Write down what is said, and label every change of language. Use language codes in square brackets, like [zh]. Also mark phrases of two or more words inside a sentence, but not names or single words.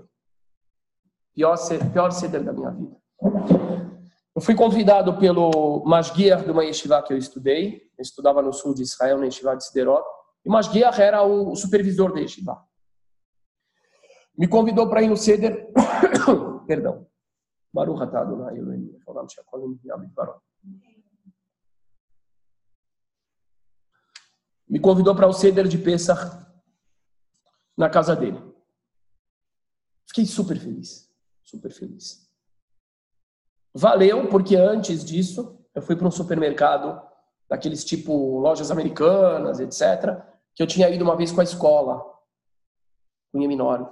[pt] Pior seder da minha vida. Eu fui convidado pelo Mashgiach de uma yeshiva que eu estudei. Eu estudava no sul de Israel, na yeshiva de Sderot. E Mashgiach era o supervisor da yeshiva. Me convidou para ir no seder. Perdão. [he] ברוך אתה אדני אלהינו מלך העולם שהכל נהיה בדברו. [pt] Me convidou para o seder de Pessach na casa dele. Fiquei super feliz. Super feliz. Valeu, porque antes disso, eu fui para um supermercado, daqueles tipo lojas americanas, etc., que eu tinha ido uma vez com a escola, com o menor.